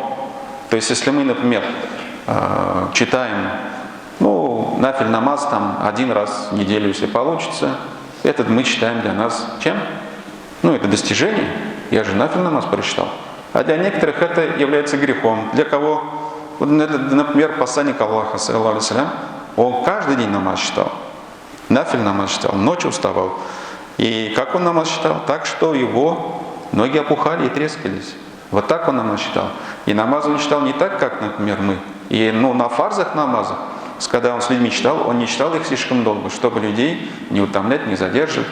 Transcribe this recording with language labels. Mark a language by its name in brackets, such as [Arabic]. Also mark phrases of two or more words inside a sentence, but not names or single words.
[Russian] То есть если мы, например, читаем нафиль намаз там один раз в неделю, если получится, этот мы читаем для нас чем? Это достижение. Я же нафиль намаз прочитал. А для некоторых это является грехом. Для кого? Например, посланник Аллаха, [Arabic] صلى الله عليه وسلم, [Russian] он каждый день намаз читал. Нафиль намаз читал, ночью вставал. И как он намаз читал? Так, что его ноги опухали и трескались. Вот так он намаз читал. И намаз он читал не так, как, например, мы. И на фарзах намазах, когда он с людьми читал, он не читал их слишком долго, чтобы людей не утомлять, не задерживать.